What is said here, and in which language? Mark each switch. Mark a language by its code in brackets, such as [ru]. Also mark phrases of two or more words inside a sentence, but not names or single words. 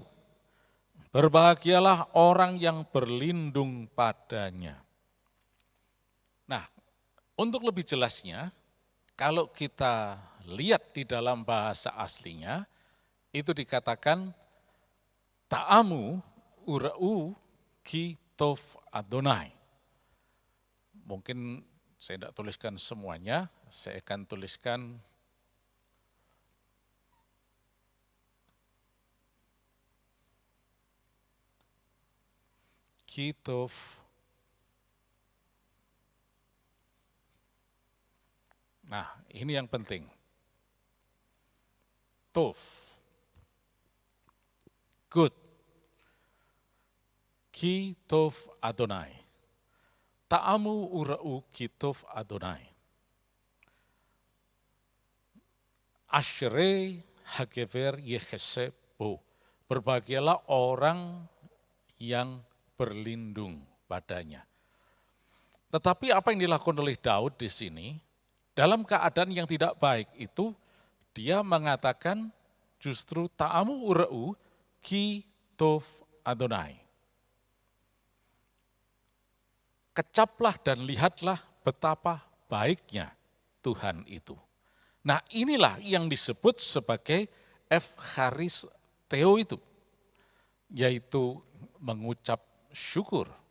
[id] Berbahagialah orang yang berlindung padanya. Nah, untuk lebih jelasnya, kalau kita lihat di dalam bahasa aslinya, itu dikatakan [he] טעמו וראו כי טוב אדני. [id] Mungkin saya tidak tuliskan semuanya, saya akan tuliskan [he] כי טוב [id] Nah, ini yang penting. [he] Tov, good. כי טוב אדני. טעמו וראו כי טוב אדני. אשרי הגבר יחסה בו. [id] Berbahagialah orang yang berlindung padanya. Tetapi apa yang dilakukan oleh Daud di sini, dalam keadaan yang tidak baik itu, dia mengatakan justru [he] טעמו וראו כי טוב אדני. [id] Kecaplah dan lihatlah betapa baiknya Tuhan itu. Nah inilah yang disebut sebagai evharisteo itu, yaitu mengucap syukur.